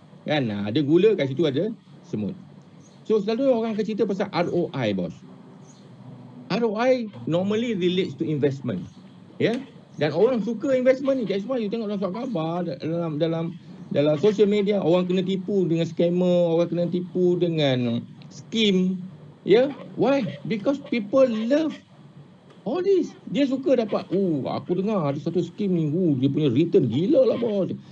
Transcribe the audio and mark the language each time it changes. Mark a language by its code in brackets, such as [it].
[ms] Kan ada gula kat situ ada semut. So selalu orang akan cerita pasal ROI, bos. [en] ROI normally relates to investment. [ms] Dan orang suka investment ni. [en] That's why you [ms] tengok dalam surat khabar, dalam social media, orang kena tipu dengan scammer, orang kena tipu dengan scheme. [en] Why? Because people love all this. [ms] Dia suka dapat, aku dengar ada satu scheme ni, dia punya return gila lah, bos.